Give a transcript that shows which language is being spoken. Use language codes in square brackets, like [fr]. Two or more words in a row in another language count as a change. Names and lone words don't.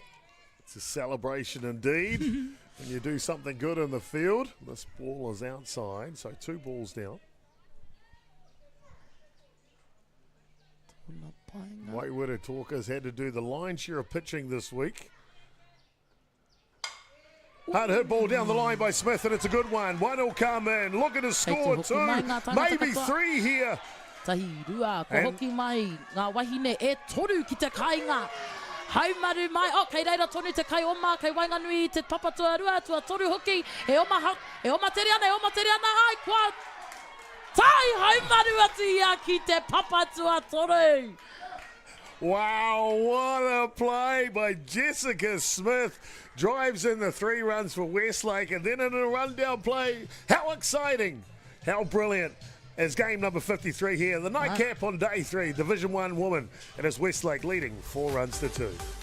[en] It's a celebration indeed. When you do something good in the field. This ball is outside, so two balls down. [mi] Tōna painga. [en] Whitewater Talkers had to do the lion's share of pitching this week. Hard hit ball down the line by Smith, and it's a good one. One will come in. Look at his score, [mi] hoki mai ngā [en] two, [mi] tangata [en] maybe [mi] katoa. [en] three here. [mi] Tahi rua, ko [en] And- [mi] hoki mai ngā wahine e toru ki te kainga. Haumaru mai, kei reira tonu te kai oma, kei wainganui I te papatua rua, tua toru hoki, e oma tere ana, ai, kua tai haumaru atu ia ki te papatua toru. [en] Wow, what a play by Jessica Smith. Drives in the 3 runs for Westlake, and then in a rundown play. How exciting. How brilliant. As game number 53 here, the nightcap on day 3, Division 1 woman. And it's Westlake leading 4 runs to 2.